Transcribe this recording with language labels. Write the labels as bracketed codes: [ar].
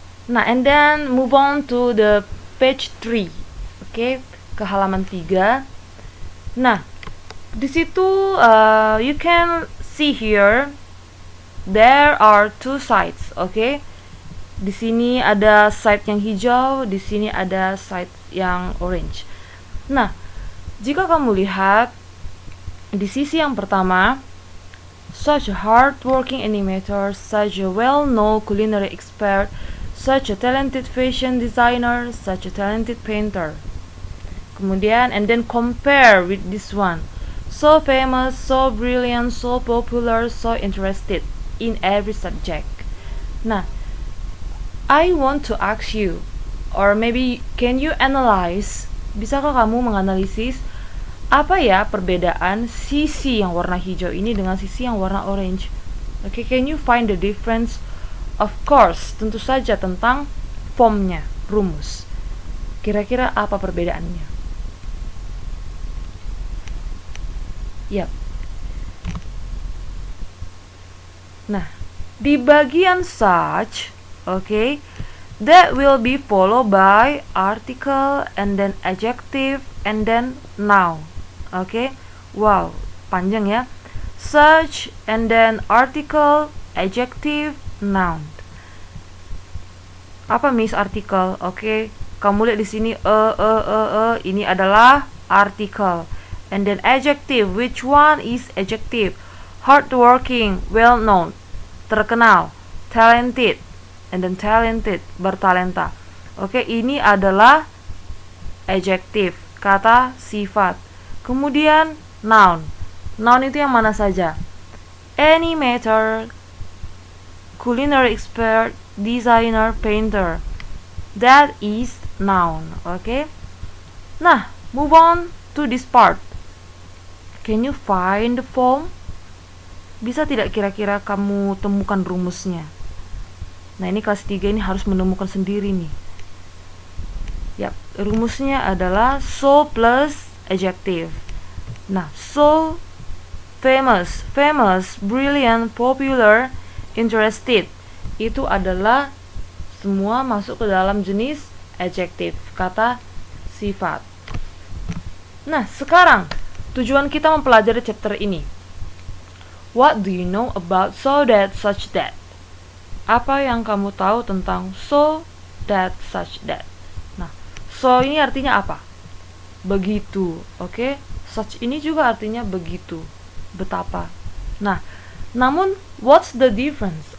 [en] Nah, and then move on to the page 3. Oke, [id] ke halaman 3. [en] Nah, [id] di situ [en] you can see here there are two sides, oke? [id] Di sini ada side yang hijau, di sini ada side yang orange. [en] Nah, [id] jika kamu lihat di sisi yang pertama, [en] such a hard-working animator, such a well-known culinary expert, such a talented fashion designer, such a talented painter. [id] Kemudian, [en] and then compare with this one. So famous, so brilliant, so popular, so interested in every subject. [id] Nah, [en] I want to ask you, or maybe can you analyze, [id] bisakah kamu menganalisis apa ya perbedaan sisi yang warna hijau ini dengan sisi yang warna orange? [en] Okay, can you find the difference? Of course, [id] tentu saja tentang formnya, rumus. Kira-kira apa perbedaannya? Yap. [en] Nah, [id] di bagian [en] such, okay, that will be followed by article and then adjective and then noun. Okay, wow, [id] panjang ya. [en] Such and then article, adjective, noun. [id] Apa Miss artikel? Oke, kamu lihat di sini ini adalah artikel. [en] And then adjective, which one is adjective? Hardworking, well known, [id] terkenal, [en] talented, and then talented, [id] bertalenta. Oke, ini adalah adjective, kata sifat. Kemudian noun. Noun itu yang mana saja? [en] Animator, culinary expert, designer, painter. That is noun, okay? Nah, move on to this part. Can you find the form? [id] Bisa tidak kira-kira kamu temukan rumusnya? Nah, ini kelas 3 ini harus menemukan sendiri nih. Yap, rumusnya adalah so plus adjective. Nah, so famous, brilliant, popular, interested. Itu adalah semua masuk ke dalam jenis adjective, kata sifat. Nah, sekarang tujuan kita mempelajari chapter ini. [en] What do you know about so that such that? [id] Apa yang kamu tahu tentang so that such that? Nah, so ini artinya apa? Begitu, oke? Such ini juga artinya begitu, betapa. [en] Nah, [id] namun [en] what's the difference?